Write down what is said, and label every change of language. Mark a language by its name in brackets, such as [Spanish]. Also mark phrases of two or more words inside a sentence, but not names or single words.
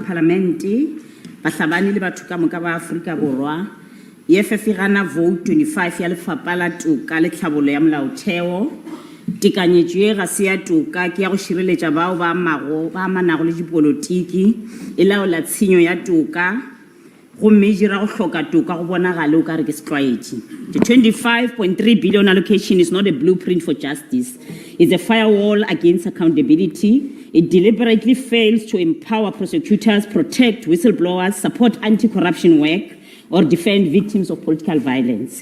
[Northern Sotho] Parliament, Bahlabani le batho ka moka ba Afrika Borwa, EFF gana vote 25 ya lefapha la toka le tlhabolo ya molaotheo, tekanyetso e ga se ya toka ke ya go šireletša bao ba amanago le dipolotiki e laola tshenyo ya toka go mejira go hloka toka go bonagale o ka re ke setlwaedi. [English] The 25.3 billion allocation is not a blueprint for justice. It's a firewall against accountability. It deliberately fails to empower prosecutors, protect whistleblowers, support anti-corruption work, or defend victims of political violence.